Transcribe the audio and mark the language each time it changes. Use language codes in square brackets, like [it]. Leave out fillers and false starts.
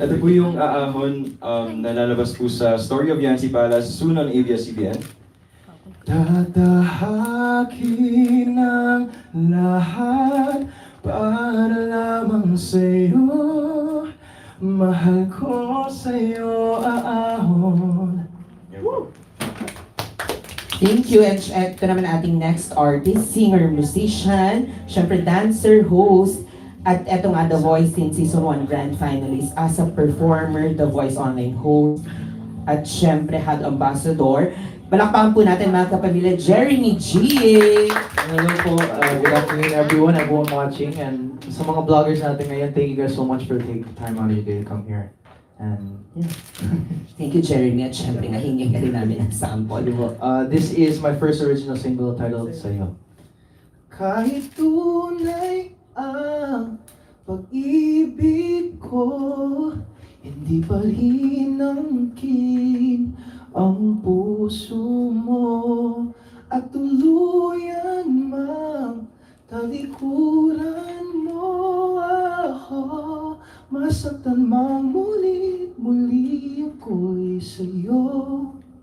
[tl] Ito po yung aahon na lalabas po sa Story of Yancy Palace soon on ABS-CBN. Tatahakin ang lahat para lamang sa'yo, mahal ko sa'yo aahon. [en] Thank you, and [tl] ito naman ating [en] next artist, singer, musician, syempre dancer, host, [tl] at eto nga [en] The Voice in Season 1 Grand Finalist as a performer, The Voice online host, [tl] at syempre [en] head ambassador. [tl] Palakpakan po natin mga kapamilya, Jeremy G! [en] Hello po, good afternoon everyone watching, and [tl] sa mga vloggers natin ngayon, [en] thank you guys so much for taking time out of your day to come here. And yeah. Thank you, [tl] Jeremy, at syempre nahingi ka rin namin ng sample. [en] This is my first original single titled Sa'yo. [tl] Kahit tunay ang pag-ibig ko, hindi pa hinangkin ang puso mo at tuluyan mang talikuran mo ako, masaktan mang muli ako'y sa'yo.